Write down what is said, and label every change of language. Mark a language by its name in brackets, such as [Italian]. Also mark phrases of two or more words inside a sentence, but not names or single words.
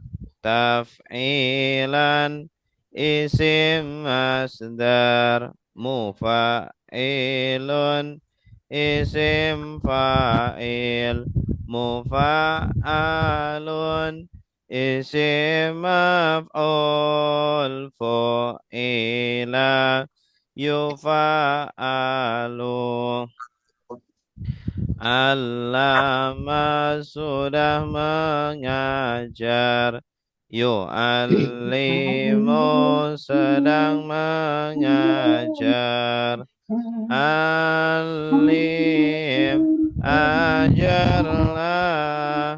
[Arabic] تفعيلا اسم مصدر مفاعل اسم فاعل مفاعل اسم مفعول فوعل يفاعل. [Indonesian] Allama sudah mengajar. Yu'allimu sedang mengajar. Alim ajarlah.